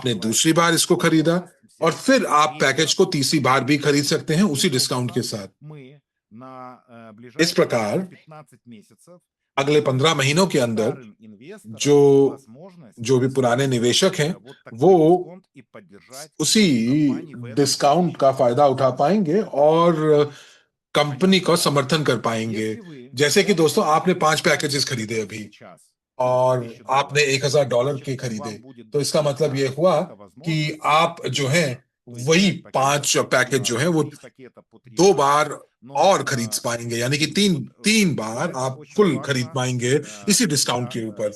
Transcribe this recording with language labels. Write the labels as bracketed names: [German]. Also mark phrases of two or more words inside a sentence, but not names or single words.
[Hindi] आपने दूसरी [Russian] открывается [Hindi] बार इसको खरीदा [Russian] возможность [Hindi] और [Russian] взять [Hindi] फिर आप [Russian] третий [Hindi] पैकेज [Russian] раз. [Hindi] को तीसरी बार भी खरीद सकते हैं उसी [Russian] Таким [Hindi] डिस्काउंट के [Russian] образом, [Hindi] साथ। [Russian] мы на [Hindi] इस [Russian] ближайшие [Hindi] प्रकार [Russian] 15 месяцев [Hindi] अगले [Russian] будем [Hindi] 15 [Russian] давать [Hindi] महीनों के अंदर [Russian] старым [Hindi] जो [Russian] инвесторам возможность [Hindi] जो भी पुराने [Russian] использовать [Hindi] निवेशक हैं [Russian] вот [Hindi] वो [Russian] такой дисконт и поддержать [Hindi] उसी [Russian] компании в этом [Hindi] डिस्काउंट का [Russian] текущем [Hindi] फायदा उठा [Russian] сезоне. [Hindi] पाएंगे और कंपनी का समर्थन कर पाएंगे। जैसे कि दोस्तों आपने 5 पैकेजेस खरीदे अभी और आपने $1000 के खरीदे, तो इसका मतलब ये हुआ कि आप जो है वही 5 पैकेज जो है वो 2 बार और खरीद पाएंगे, यानी कि तीन तीन बार आप फुल खरीद पाएंगे इसी डिस्काउंट के ऊपर।